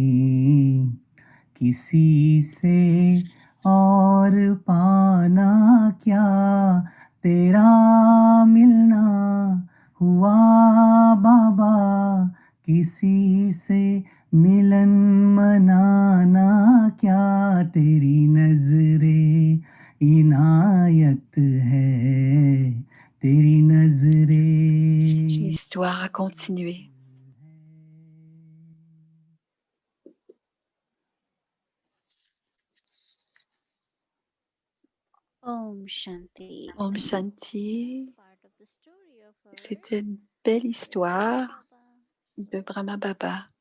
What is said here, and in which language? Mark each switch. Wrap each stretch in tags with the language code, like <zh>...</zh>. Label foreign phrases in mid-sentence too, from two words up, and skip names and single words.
<hi>किसी से और पाना क्या तेरा मिलना हुआ बाबा किसी से मिलन मनाना क्या तेरी नजरे इनायत है तेरी नजरे.</hi> <fr>L'histoire a continué.</fr> <hi>ओम शांति. ओम शांति,</hi> <fr>c'était une belle histoire de Brahma Baba.</fr>